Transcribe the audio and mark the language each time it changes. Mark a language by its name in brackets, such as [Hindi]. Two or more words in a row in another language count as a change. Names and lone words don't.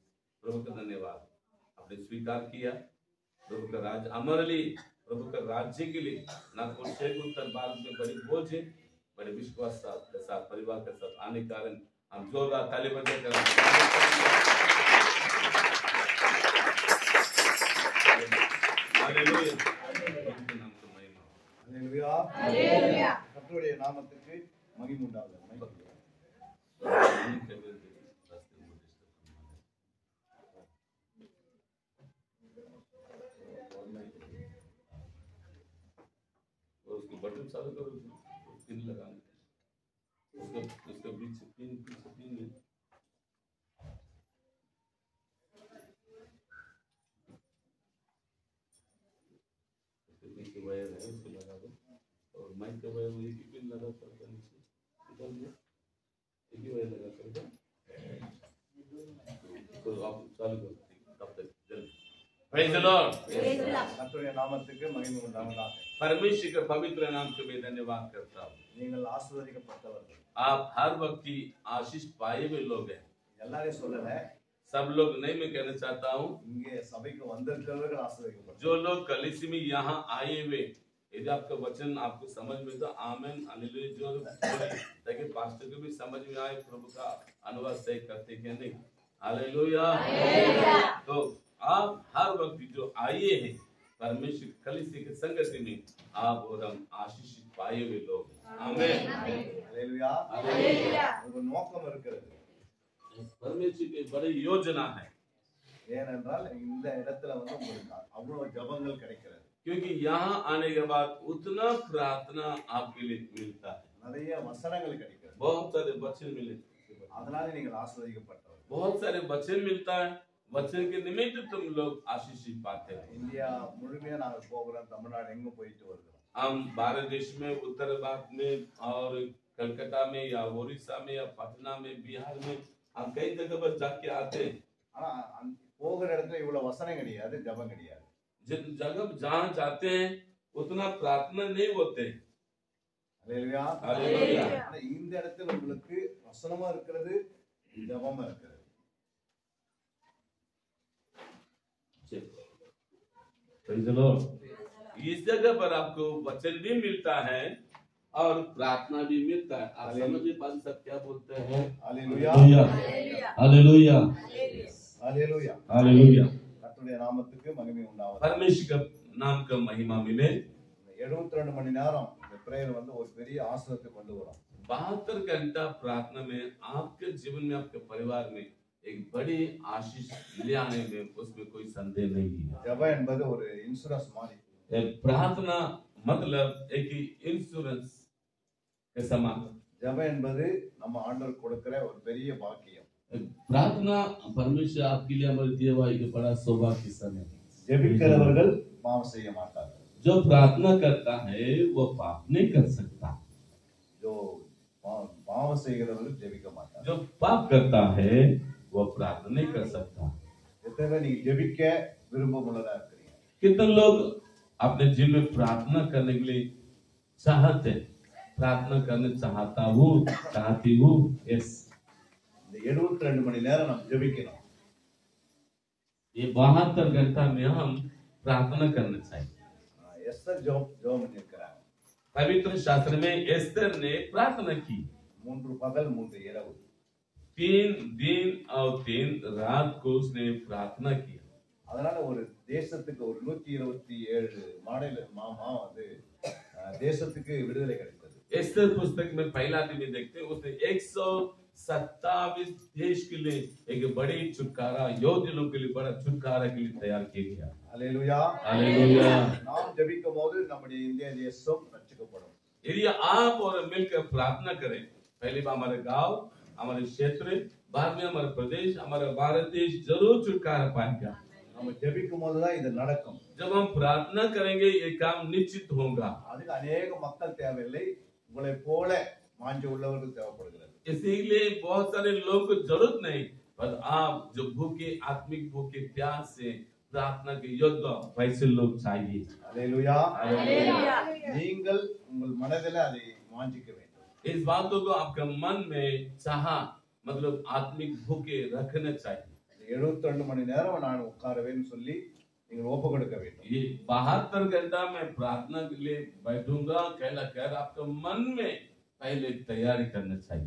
[Hindi] प्रभु का धन्यवाद, आपने स्वीकार किया। प्रभु का राज्य हमारे लिए, प्रभु का राज्य के लिए ना कुछ उत्तर भारत में बड़ी बोझ है, बड़े विश्वास के साथ परिवार के साथ आने के कारण हम जोरदार ताली बजाकर हालेलुया, हालेलुया, हालेलुया, [Tamil] கர்த்தருடைய நாமத்துக்கு மகிமை உண்டாவதாக। [Hindi] उसको बटन चालू करो, पिन लगाने उसका बीच से पिन है। नीचे वायर है, उसको लगा दो और माइक का वायर एक ही पिन लगा करके नीचे निकाल दो, एक ही वायर लगा करके तो आप चालू करो तब तक जल्दी। [English] Praise the Lord, [Tamil] கர்த்தருடைய நாமத்துக்கு மகிமை உண்டாவதாக। [Hindi] परमेश्वर के पवित्र नाम के मैं धन्यवाद करता हूँ। [Tamil] நீங்கள் ஆசீர்வதிக்கப்பட்டவர்கள், [Hindi] आप हर वक्त की आशीष पाए हुए लोग हैं। [Tamil] எல்லாரையும் சொல்லல, [Hindi] सब लोग नहीं, मैं कहना चाहता हूँ [Tamil] இங்கே சபைக்கு வந்திருக்கிறவர்கள் ஆசீர்வதிக்கப்பட்டவர்கள்। [Hindi] जो लोग कलीसिया में यहाँ आए हुए, यदि आपका वचन आपको समझ में तो आमेन हालेलुया जो ताकि पास्टर को भी समझ में आए प्रभु का अनुवाद सही करते क्या नहीं। हालेलुया, तो आप हर वक्त जो आए हैं परमेश्वर कलीसिया के संगति में आप और हम आशीषित पाए हुए लोग हैं। आमेन, हालेलुया, हालेलुया। [Tamil] ஒரு நோக்கம் இருக்கிறது, [Hindi] परमेश्वर की बड़ी योजना है, [Tamil] ஏனென்றால் இந்த இடத்துல வந்து உங்களுக்கு அவ்வளவு ஜெபங்கள் கிடைக்கிறது। [Hindi] क्योंकि यहाँ आने के बाद उतना प्रार्थना आपके लिए मिलता है, [Tamil] நிறைய வசனங்கள் கிடைக்கிறது, [Hindi] बहुत सारे वचन मिले, [Tamil] அதனால நீங்கள் ஆசீர்வதிக்கப்பட்டவர்கள்। [Hindi] बहुत सारे वचन मिलता है, वचन के निमित्त तुम लोग आशीषित पाते हो। [Tamil] இந்தியா முழுமையா நாங்க போகிறோம், தமிழ்நாடு எங்க போயிட்டு வருகிறோம்। [Hindi] हम भारत देश में उत्तर भारत में और कलकत्ता में या ओडिशा में या पटना में बिहार में हम कई जगह पर जाके आते हैं। [Tamil] ஆனா போகிற இடத்துல இவ்வளவு வசனம் கிடையாது, ஜெபம் கிடையாது। [Hindi] जिन जगह जहाँ जाते हैं उतना प्रार्थना नहीं होते। [Tamil] ஹalleluya, [Hindi] हालेलुया। [Tamil] ஆனா இந்த இடத்துல உங்களுக்கு வசனமா இருக்கிறது, ஜெபமா இருக்கிறது। [English] Praise the Lord। [Hindi] इस जगह पर आपको वचन भी मिलता है और प्रार्थना भी मिलता है। आप समझिए पास सब क्या बोलते हैं। [Tamil] ஹalleluya, [Hindi] हालेलुया, [Tamil] ஹalleluya, [Hindi] हालेलुया। [Tamil] கர்த்தருடைய நாமத்துக்கு மகிமை உண்டாவதாக। [Hindi] परमेश्वर का नाम का महिमा मिले। [Tamil] 72 மணி நேரம் இந்த பிரேயர் வந்து ஒரு பெரிய ஆசீர்வாதத்தை கொண்டு வரும்। [Hindi] 72 घंटा प्रार्थना में आपके जीवन में आपके परिवार में एक बड़ी आशीष ले आने में उसमें कोई संदेह नहीं है। [Tamil] ஜெபம் என்பது ஒரு இன்சூரன்ஸ் மாதிரி। [Hindi] प्रार्थना मतलब एक ही इंश्योरेंस के समान। [Tamil] ஜெபம் என்பது நம்ம ஆண்டவர் கொடுக்கிற ஒரு பெரிய பாக்கியம்। [Hindi] प्रार्थना परमेश्वर आपके लिए हमारे दिए हुआ एक बड़ा सौभाग्य समय। [Tamil] ஜெபிக்கிறவர்கள் பாவம் செய்ய மாட்டார்கள்। [Hindi] जो प्रार्थना करता है वो पाप नहीं कर सकता। [Tamil] जो பாவம் செய்கிறவர்கள் ஜெபிக்க மாட்டார்கள்। [Hindi] जो पाप करता है वो प्रार्थना नहीं कर सकता। [Tamil] எத்தனை பேர் நீங்க ஜெபிக்க விருப்பமுள்ளதா இருக்கிறீங்க? [Hindi] कितने लोग अपने जीवन में प्रार्थना करने के लिए चाहते हैं, प्रार्थना करने चाहता हूँ, चाहती हूँ। [English] यस, [Tamil] இந்த 72 மணி நேரம் நம்ம ஜெபிக்கணும்। [Hindi] ये 72 घंटा में हम प्रार्थना करना चाहिए। [Tamil] எஸ்தர் ஜெபம் பண்ணிருக்கிறாங்க। [Hindi] पवित्र शास्त्र में एस्तर ने प्रार्थना की। [Tamil] 3 பகல் 3 இரவு [Hindi] 3 दिन और 3 रात को उसने प्रार्थना किया। [Tamil] அதனால ஒரு தேசத்துக்கு ஒரு 127 மாநில வந்து தேசத்துக்கு விடுதலை கிடைத்தது। [Hindi] एस्तर पुस्तक में पहला दिन में देखते हैं उसने 127 देश के लिए एक बड़ी छुटकारा, योद्धा लोग के लिए बड़ा छुटकारा के लिए तैयार किया गया। हालेलुया, हालेलुया। [Tamil] நாம் ஜெபிக்கும்போது நம்முடைய இந்திய தேசம் ரட்சிக்கப்படும்। [Hindi] यदि आप और मिलकर प्रार्थना करें, पहले बार हमारे गांव, हमारे क्षेत्र, बाद में हमारा प्रदेश, हमारा भारत देश जरूर छुटकारा पाएगा। [Tamil] நம்ம ஜெபிக்கும்போது தான் இது நடக்கும்। [Hindi] जब हम प्रार्थना करेंगे ये काम निश्चित होगा। [Tamil] அதுக்கு अनेक மக்கள் தேவையில்லை, உங்களை போல வாஞ்சை உள்ளவர்கள் தேவைப்படுகிறது। [Hindi] इसीलिए बहुत सारे लोगों को जरूरत नहीं, पर आप जो भूखे आत्मिक भूखे प्यास से प्रार्थना के योद्धा वैसे लोग चाहिए। [Tamil] அல்லேலூயா [Hindi] हालेलुया। [Tamil] நீங்கள் உங்கள் மனதில் அதை வாஞ்சிக்க வேண்டும். [Hindi] इस बातों को आपके मन में चाह मतलब आत्मिक भूखे रखना चाहिए। [Tamil] 72 மணி நேரம் நான் உட்காருவேன்னு சொல்லி நீங்கள் ஒப்பு கொடுக்க வேண்டும். [Hindi] ये 72 घंटा में प्रार्थना के लिए बैठूंगा कहला कर आपके मन में पहले तैयारी करना चाहिए।